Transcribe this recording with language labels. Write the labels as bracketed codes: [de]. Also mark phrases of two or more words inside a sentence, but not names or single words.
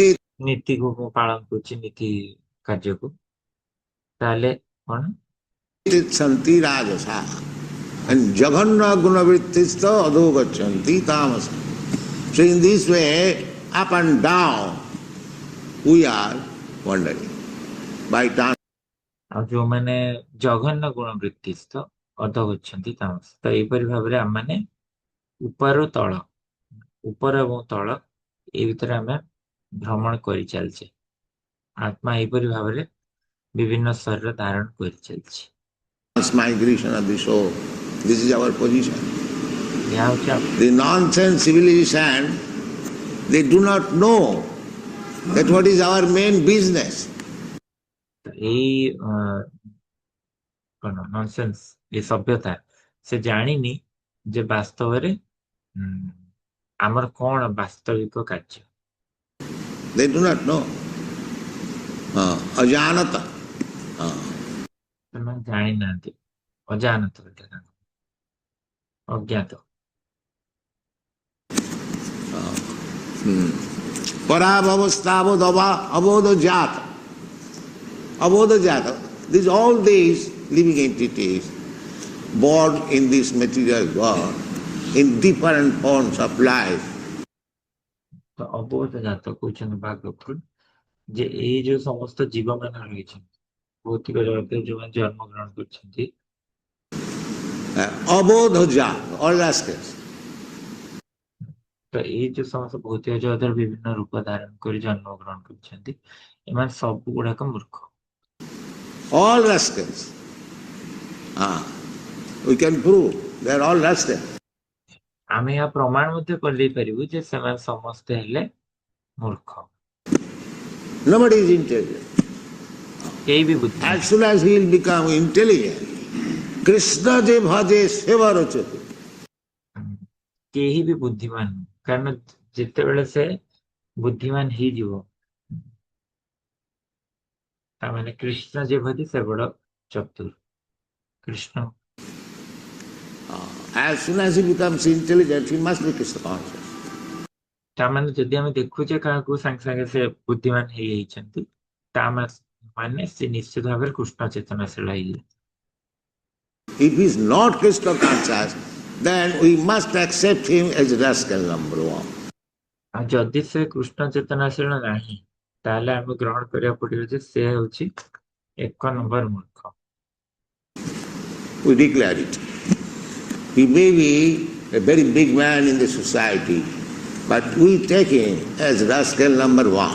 [or] ନୀତିକୁ ମୁଁ ପାଳନ କରୁଛି, ନୀତି କାର୍ଯ୍ୟକୁ, ତାହେଲେ କଣ [sa] शान्ति राजसाः. And जघन्य गुणवृत्तिस्था अधो गच्छन्ति तामसाः. [en] So in this way, up and down, we are wandering. By time. [or] ଆଉ ଯୋଉମାନେ ଜଘନ୍ୟ ଗୁଣ ବୃତ୍ତିସ୍ଥ ଅଧଗଚ୍ଛନ୍ତି ତାମସ, ତ ଏହିପରି ଭାବରେ ଆମମାନେ ଉପର ଏବଂ ତଳ ଏ ଭିତରେ ଆମେ ଭ୍ରମଣ କରି ଚାଲିଛେ। ଆତ୍ମା ଏହିପରି ଭାବରେ ବିଭିନ୍ନ ଶରୀର ଧାରଣ କରି ଚାଲିଛି। [en] Migration of the soul. This is our position. [or] ଏହା ହଉଛି [en] The nonsense civilization, they do not know that what is our main business. [or] ଏଇ କଣ ନନସେନ୍ସ, ଏ ସଭ୍ୟତା ସେ ଜାଣିନି ଯେ ବାସ୍ତବରେ ଆମର କଣ ବାସ୍ତବିକ କାର୍ଯ୍ୟ। [en] They do not know. [sa] Ajanata. [or] ସେମାନେ ଜାଣିନାହାନ୍ତି, ଅଜାନତ, ଅଜ୍ଞାତ। [sa] परभवस्तावद् अबोध जात. अबोध जात. [en] All these living entities born in this material world in different forms of life. [or] ତ ଅବୋଧ ଜାତ କହୁଛନ୍ତି ଭାଗବତ ଯେ ଏଇ ଯୋଉ ସମସ୍ତ ଜୀବମାନେ ରହିଛନ୍ତି ଭୌତିକ ଜଗତରେ ଯୋଉମାନେ ଜନ୍ମ ଗ୍ରହଣ କରିଛନ୍ତି, [sa] अबोध जात, [en] all rascals. [or] ତ ଏଇ ଯୋଉ ସମସ୍ତ ଭୌତିକ ଜଗତରେ ବିଭିନ୍ନ ରୂପ ଧାରଣ କରି ଜନ୍ମ ଗ୍ରହଣ କରିଛନ୍ତି, ଏମାନେ ସବୁ ଗୁଡାକ ମୂର୍ଖ। [en] All rascals. We can prove they are all rascals. [or] ଆମେ ଏହା ପ୍ରମାଣ ମଧ୍ୟ କରିଦେଇ ପାରିବୁ ଯେ ସେମାନେ ସମସ୍ତେ ହେଲେ ମୂର୍ଖ। [en] Nobody is intelligent. [or] କେହି ବି ବୁଦ୍ଧି [en] As soon as he will become intelligent, [bn] কৃষ্ণ যে ভজে সেবা রোচতে. [or] କେହି ବି ବୁଦ୍ଧିମାନ ନୁହଁ, କାରଣ ଯେତେବେଳେ ସେ ବୁଦ୍ଧିମାନ ହେଇଯିବ, ତାମାନେ [bn] কৃষ্ণ যে ভজে সে বড় চতুর। [or] କୃଷ୍ଣ [en] As soon as he becomes intelligent, he must be Krishna conscious. [or] ତାମାନେ ଯଦି ଆମେ ଦେଖୁଛେ କାହାକୁ ସାଙ୍ଗେ ସାଙ୍ଗେ ସେ ବୁଦ୍ଧିମାନ ହେଇଯାଇଛନ୍ତି, ତା ମାନେ ସେ ନିଶ୍ଚିତ ଭାବରେ କୃଷ୍ଣ ଚେତନାଶୀଳ ହେଇଯିବ। [en] If he is not Krishna conscious, then we must accept him as rascal number one. [or] ଆଉ ଯଦି ସେ କୃଷ୍ଣ ଚେତନାଶୀଳ ନାହିଁ, ତାହେଲେ ଆମେ ଗ୍ରହଣ କରିବାକୁ ପଡିବ ଯେ ସେ ହେଉଛି 1 ନମ୍ବର ମୂର୍ଖ। [en] We declare it. He may be a very big man in the society, but we take him as rascal number one.